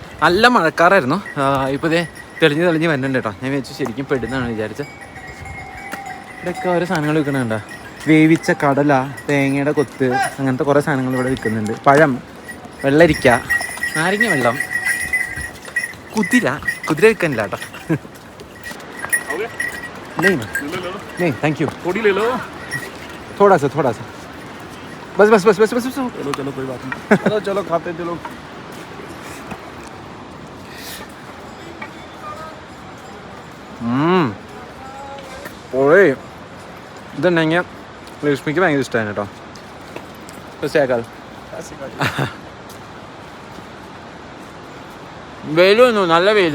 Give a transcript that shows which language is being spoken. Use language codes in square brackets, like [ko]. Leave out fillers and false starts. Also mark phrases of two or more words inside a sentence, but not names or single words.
[ml] നല്ല മഴക്കാറായിരുന്നു. ഇപ്പോൾ ഇതേ തെളിഞ്ഞ് വരുന്നുണ്ട് കേട്ടോ. ഞാൻ വെച്ച് ശരിക്കും പെടുന്നാണ് വിചാരിച്ചത്. ഇവിടെയൊക്കെ ഓരോ സാധനങ്ങൾ വിൽക്കണുണ്ടോ. വേവിച്ച കടല, തേങ്ങയുടെ കൊത്ത്, അങ്ങനത്തെ കുറേ സാധനങ്ങൾ ഇവിടെ വിൽക്കുന്നുണ്ട്. പഴം, വെള്ളരിക്ക, നാരങ്ങ വെള്ളം, കുതിര വിൽക്കാനില്ല കേട്ടോ. [hi] नहीं [en] thank you. [hi] थोड़ी ले लो. थोड़ा सा बस. चलो कोई बात नहीं. चलो खाते चलो. [ml] ഓയ് ഇതുണ്ടെങ്കിൽ ലക്ഷ്മിക്ക് ഭയങ്കര ഇഷ്ടമാണ് കേട്ടോ. വെയിൽ വന്നു, നല്ല വെയിൽ.